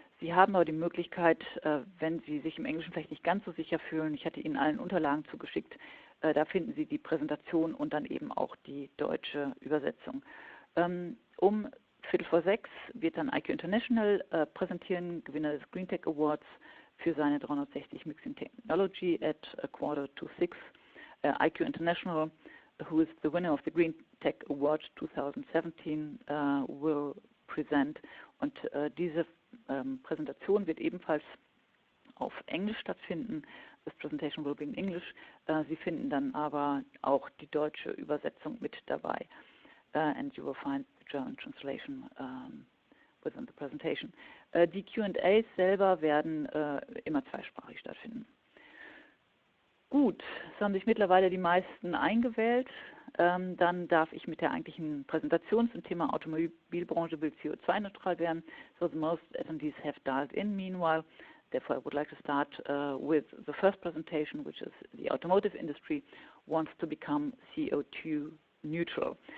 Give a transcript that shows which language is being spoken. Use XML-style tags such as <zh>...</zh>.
<de>Sie haben aber die Möglichkeit, wenn Sie sich im Englischen vielleicht nicht ganz so sicher fühlen, ich hatte Ihnen allen Unterlagen zugeschickt, da finden Sie die Präsentation und dann eben auch die deutsche Übersetzung. Um 5:45 wird dann IQ International präsentieren, Gewinner des Green Tech Awards für seine 360 Mixing Technology</de> <en>at 5:45. IQ International, who is the winner of the Green Tech Award 2017, will present.</en> <de>Und diese Präsentation wird ebenfalls auf Englisch stattfinden.</de> <en>This presentation will be in English.</en> <de>Sie finden dann aber auch die deutsche Übersetzung mit dabei.</de> <en>And you will find the German translation within the presentation.</en> <de>Die Q&As selber werden immer zweisprachig stattfinden. Gut, es haben sich mittlerweile die meisten eingewählt. Dann darf ich mit der eigentlichen Präsentation zum Thema Automobilbranche will CO2-neutral werden.</de> <en>So the most attendees have dialed in meanwhile. Therefore, I would like to start with the first presentation, which is the automotive industry wants to become CO2 neutral.</en>